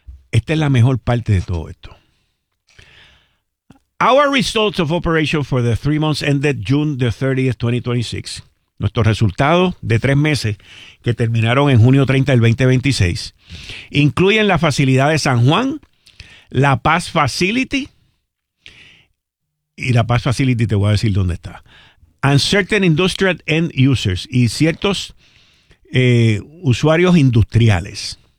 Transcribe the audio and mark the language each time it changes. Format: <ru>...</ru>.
<es>Esta es la mejor parte de todo esto.</es> <en>Our results of operation for the 3 months ended June the 30th, 2026.</en> <es>Nuestros resultados de 3 meses que terminaron en junio 30 del 2026 incluyen la facilidad de San Juan, La Paz Facility, y La Paz Facility te voy a decir dónde está,</es> <en>and certain industrial end users,</en> <es>y ciertos usuarios industriales.</es>